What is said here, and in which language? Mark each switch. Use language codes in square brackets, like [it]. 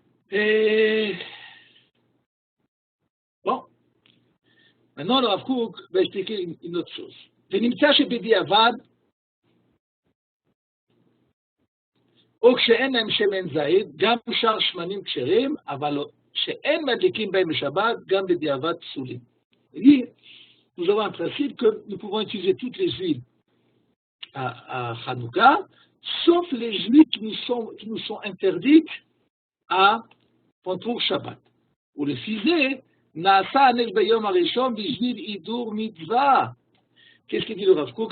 [fr] Et bon, maintenant le Rav Kook va expliquer une autre chose. [he] ונמצא שבדיעבד, או כשאין להם שמן זית, גם שאר שמנים כשרים, אבל שאין מדליקים בהם בשבת, גם בדיעבד פסולים. [fr] Nous avons un principe que nous pouvons utiliser toutes les huiles à Hanouka, sauf les huiles qui nous sont interdites pour Shabbat. Ou le fisé, [he] Naasa anek bayom harishon bijvil idur mitzvah. [fr] Qu'est-ce qu'il dit le Rav Kook?